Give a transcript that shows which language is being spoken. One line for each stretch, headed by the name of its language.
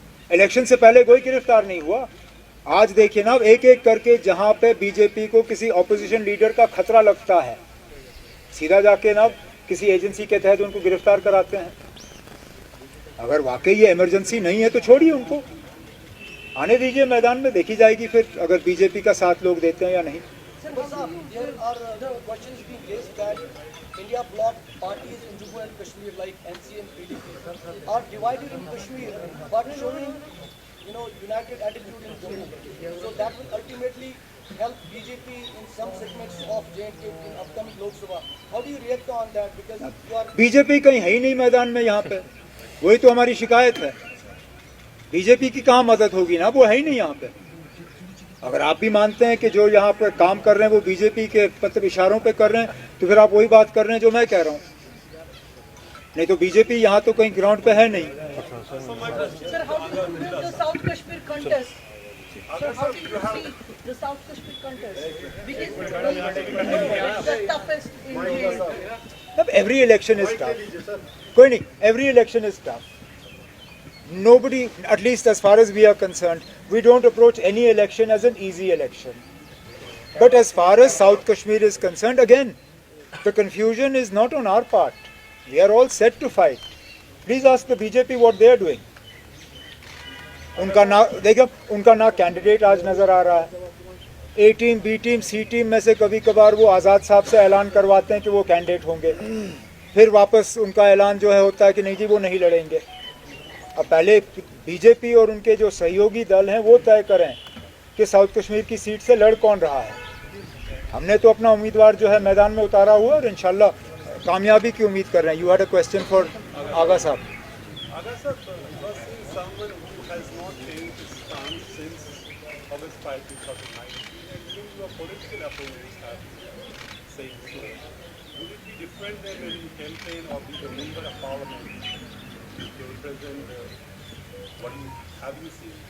Hindi: Election से पहले कोई गिरफ्तार नहीं हुआ। आज देखिए ना, एक एक करके जहां पे बीजेपी को किसी ऑपोजिशन लीडर का खतरा लगता है, सीधा जाके ना किसी एजेंसी के तहत उनको गिरफ्तार कराते हैं। अगर वाकई ये इमरजेंसी नहीं है तो छोड़िए, उनको आने दीजिए मैदान में, देखी जाएगी फिर अगर बीजेपी का साथ लोग देते हैं या नहीं।
English: Sir, there are questions being raised that India bloc parties in Jammu and Kashmir like NC and PDP are divided in Kashmir but showing, united attitude in Jammu. So that will ultimately help BJP in some segments of J&K in upcoming Lok Sabha. How do you react on that? Because you are
Hindi: BJP कहीं है ही नहीं मैदान में यहाँ पे, वही तो हमारी शिकायत है। बीजेपी की कहाँ मदद होगी ना, वो है ही नहीं यहाँ पे। अगर आप भी मानते हैं कि जो यहाँ पर काम कर रहे हैं वो बीजेपी के मतलब इशारों पे कर रहे हैं, तो फिर आप वही बात कर रहे हैं जो मैं कह रहा हूँ। नहीं तो बीजेपी यहाँ तो कहीं ग्राउंड पे है नहीं।
English: Sir, how do you view the South Kashmir contest? Sir, how do you see the South Kashmir contest? Because it's the toughest in the
Hindi: अब
English: every election is tough.
Hindi: कोई नहीं,
English: every election is tough. Nobody, at least as far as we are concerned, we don't approach any election as an easy election. But as far as South Kashmir is concerned, again, the confusion is not on our part. We are all set to fight. Please ask the BJP what they are doing.
Hindi: उनका ना candidate आज नजर आ रहा है। ए team, B team, सी team में से कभी कभार वो आज़ाद साहब से ऐलान करवाते हैं कि वो कैंडिडेट होंगे, फिर वापस उनका ऐलान जो है होता है कि नहीं जी वो नहीं लड़ेंगे। अब पहले बीजेपी और उनके जो सहयोगी दल हैं वो तय करें कि साउथ कश्मीर की सीट से लड़ कौन रहा है। हमने तो अपना उम्मीदवार जो है मैदान में उतारा हुआ और इंशाल्लाह कामयाबी की उम्मीद कर रहे हैं।
English: you had a question for
Hindi: आगा साहब।
English: Aga sir, was someone who has not changed his stance since August 5, 2019, and even your political opponents have saying so. Would it be different than when you campaign or be a member of parliament to represent what you have you seen?